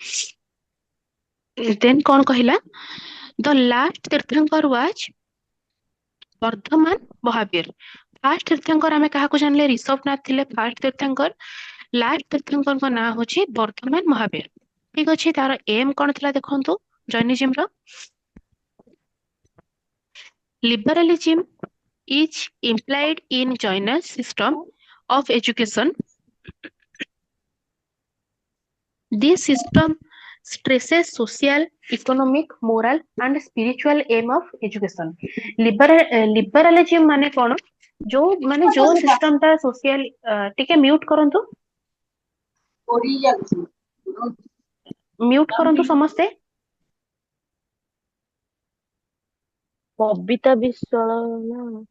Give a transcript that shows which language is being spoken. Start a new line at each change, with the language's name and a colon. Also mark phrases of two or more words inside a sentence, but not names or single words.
Odia: ଦେନ୍ କଣ କହିଲା,
English: the last
Odia: ତୀର୍ଥଙ୍କର ୱାଜ ବର୍ଦ୍ଧମାନ ମହାବୀର। ଫାଷ୍ଟ ତୀର୍ଥଙ୍କର ଆମେ କାହାକୁ ଜାଣିଲେ, ଋଷଭନାଥ ଥିଲେ ଫାଷ୍ଟ ତୀର୍ଥଙ୍କର। ଲାଷ୍ଟ ତୀର୍ଥଙ୍କରଙ୍କ ନାଁ ହଉଛି ବର୍ଦ୍ଧମାନ ମହାବୀର। ଠିକ ଅଛି, ତାର ଏମ୍ କଣ ଥିଲା ଦେଖନ୍ତୁ ଜୈନିଜିମ ର।
English: Liberalism is implied in Jaina's system of education. This system stresses social, economic, moral and spiritual aim of education.
Odia: Liberalism ମାନେ କଣ, ଯୋଉ ସିଷ୍ଟମ ଟା ସୋସିଆଲ, ଟିକେ ମ୍ୟୁଟ କରନ୍ତୁ, ମ୍ୟୁଟ କରନ୍ତୁ ସମସ୍ତେ। ବବିତା ବିଶ୍ୱାଳ ନା